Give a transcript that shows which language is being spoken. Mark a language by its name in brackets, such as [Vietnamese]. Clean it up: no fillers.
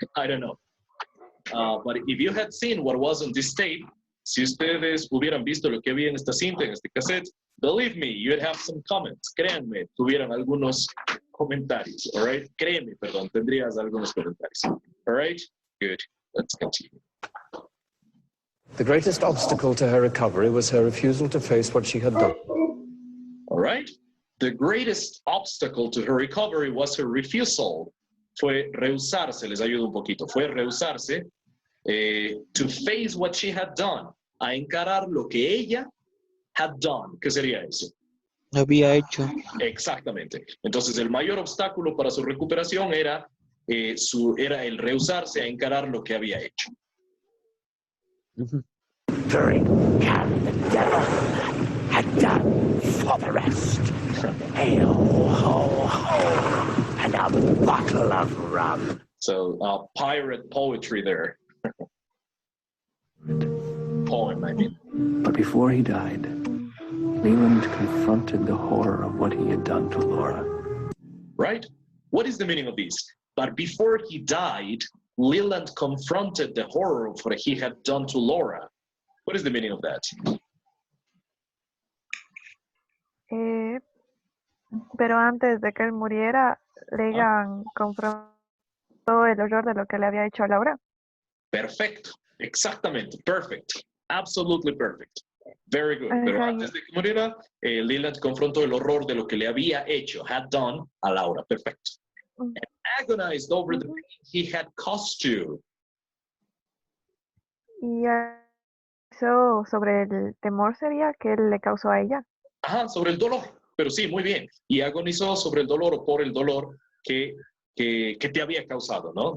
[English] I don't know. But if you had seen what was on this tape, [Spanish] si ustedes hubieran visto lo que había en esta cinta, en este cassette, [English] believe me, you'd have some comments. [Spanish] Créanme, tuvieran algunos comentarios, [English] all right? [Spanish] Créeme, perdón, tendrías algunos comentarios. [English] All right? Good. Let's continue. The greatest obstacle to her recovery was her refusal to face what she had done. All right? The greatest obstacle to her recovery was her refusal. [Spanish] Fue rehusarse, les ayudo un poquito, fue rehusarse [English] to face what she had done, [Spanish] a encarar lo que ella [English] had done. [Spanish] ¿Qué sería eso? Había hecho. Exactamente. Entonces, el mayor obstáculo para su recuperación era el rehusarse a encarar lo que había hecho. [English] Drink and the devil had done for the rest. Hail, ho, ho, and a bottle of rum. So, pirate poetry there. Poem, I mean. But before he died, Leland confronted the horror of what he had done to Laura. Right? What is the meaning of this? But before he died, Leland confronted the horror of what he had done to Laura. What is the meaning of that? [Spanish] Pero antes de que él muriera, Leland confrontó el horror de lo que le había hecho a Laura. Perfecto. Exactamente. [English] Perfect. Absolutely perfect. Very good. [Spanish] Pero antes de que muriera, Leland confrontó el horror de lo que le había hecho, [English] had done, [Spanish] a Laura. Perfecto. [English] And agonized over the pain he had caused you. [Spanish] Y eso sobre el temor sería que él le causó a ella. Ajá, sobre el dolor. Pero sí, muy bien. Y agonizó sobre el dolor o por el dolor que te había causado, ¿no?